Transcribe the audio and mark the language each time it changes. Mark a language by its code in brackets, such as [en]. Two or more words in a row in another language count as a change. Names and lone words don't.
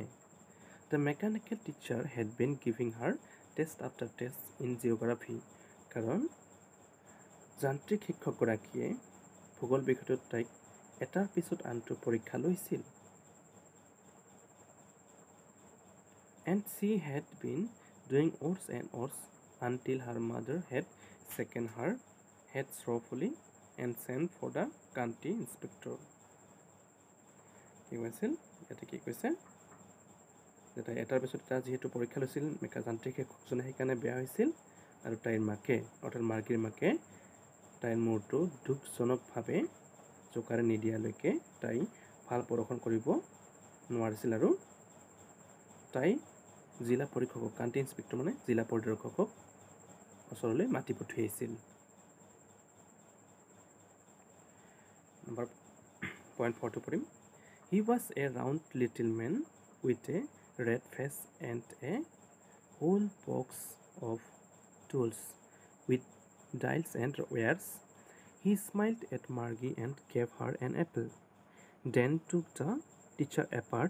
[en] The mechanical teacher had been giving her test after test in geography. [as] কাৰণ যান্ত্ৰিক শিক্ষকগৰাকীয়ে ভূগোল বিষয়টোত তাইক এটাৰ পিছত আনটো পৰীক্ষা লৈছিল। [en] And she had been doing odds and odds until her mother had shaken her head sorrowfully and sent for the county inspector. [as] কি কৈছিল? ইয়াতে কি কৈছে? যে তাই এটাৰ পিছত এটা যিহেতু পৰীক্ষা লৈছিল যান্ত্ৰিক শিক্ষকজনে সেইকাৰণে বেয়া হৈছিল আৰু তাইৰ মাকে অৰ্থাৎ মাৰ্গীৰ মাকে তাইৰ মূৰটো দুখজনকভাৱে জোকাৰে নিদিয়ালৈকে তাই ভাল প্ৰদৰ্শন কৰিব নোৱাৰিছিল আৰু তাই জিলা পৰীক্ষকক [en] county inspector [as] মানে জিলা পৰিদৰ্শকক ওচৰলৈ মাতি পঠিয়াইছিল। নম্বৰ point 4 টো পঢ়িম। [en] He was a round little man with a red face and a whole box of tools with dials and wires. He smiled at Margie and gave her an apple, then took the teacher apart.